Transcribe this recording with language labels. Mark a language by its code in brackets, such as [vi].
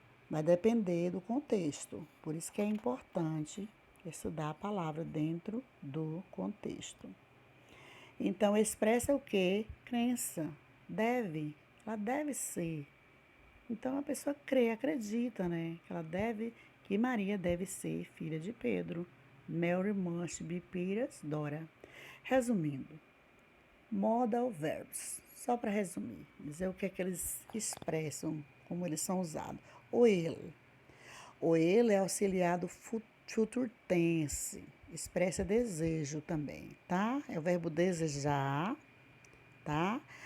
[pt] Vai depender do contexto. Por isso que é importante estudar a palavra dentro do contexto. Então, expressa o quê? Crença. Deve. Ela deve ser. Então, a pessoa crê, acredita, né? Que Maria deve ser filha de Pedro. [en] Mary must be Peter's daughter. [pt] Resumindo, modal verbs. Só para resumir, dizer o que é que eles expressam, como eles são usados. O ele. O ele é auxiliar do future tense. Expressa desejo também, tá? É o verbo desejar, tá?